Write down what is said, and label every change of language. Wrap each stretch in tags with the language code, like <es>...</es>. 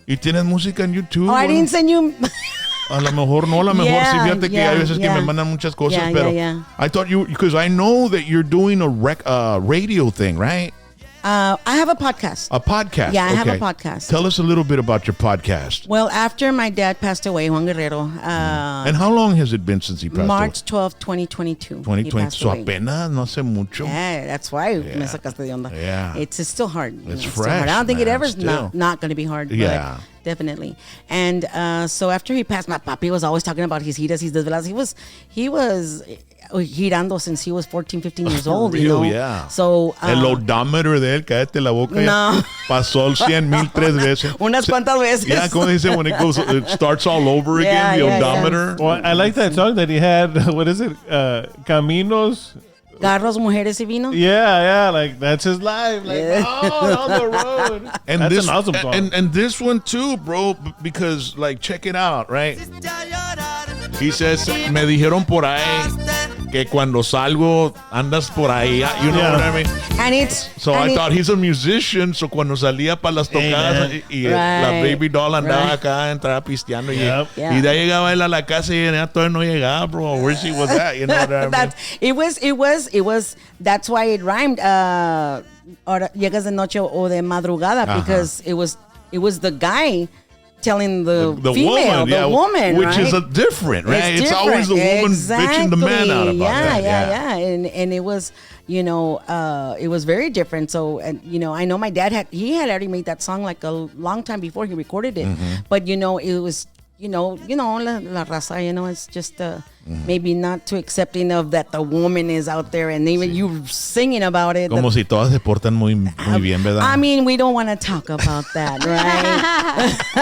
<es>Y tienes música en YouTube.</es> <en>Oh, I didn't send you.</en> <es>A lo mejor no, a lo mejor sí, fíjate que hay veces que me mandan muchas cosas, pero</es> <en>I thought you, because I know that you're doing a radio thing, right? I have a podcast. A podcast? Yeah, I have a podcast. Tell us a little bit about your podcast. Well, after my dad passed away, Juan Guerrero. And how long has it been since he passed away? March 12, 2022.</en> <es>2020. So apenas, no hace mucho.</es> <en>Yeah, that's why</en> <es>me sacaste de onda.</es> <en>Yeah. It's still hard. It's fresh. Still hard. I don't think it ever's still. not going to be hard. Yeah. Definitely. And so after he passed, my papi was always talking about his giras, his desveladas. He was girando since he was 14, 15 years old. Real, you know? Yeah. So,</en> <es>el odometer de él, cállate la boca. No. Pasó el 100,000 3 veces. Unas cuantas veces.</es> <en>Yeah,</en> <es>como dice,</es> <en>when it starts all over again, the odometer. Well, I like that song that he had. What is it? Caminos.</en> <es>Carros, mujeres y vino.</es> <en>Yeah, like that's his life. Like, on the road. And that's this, an awesome song. And this one too, bro, because like check it out, right? He says,</en> <es>me dijeron por ahí que cuando salgo andas por ahí.</es> <en>You know what I mean? And it's so I thought he's a musician.</en> <es>So cuando salía para las tocadas y la baby doll andaba acá, entraba pisteando y de ahí llegaba él a la casa y ya todavía no llegaba, bro.</es> <en>Where she was at? You know what I mean? It was. That's why it rhymed.</en> <es>Llegas de noche o de madrugada</es> <en>because it was the guy telling the female, woman, which right? is a different, right? It's different. always the woman bitching the man out about that. Yeah. And it was, it was very different. So, and I know my dad had already made that song like a long time before he recorded it, but it was. La raza, it's just maybe not too accepting of that the woman is out there and even you singing about it.</en> <es>Como si todas se portan muy bien, ¿verdad?</es> <en>I mean, we don't want to talk about that, right?</en>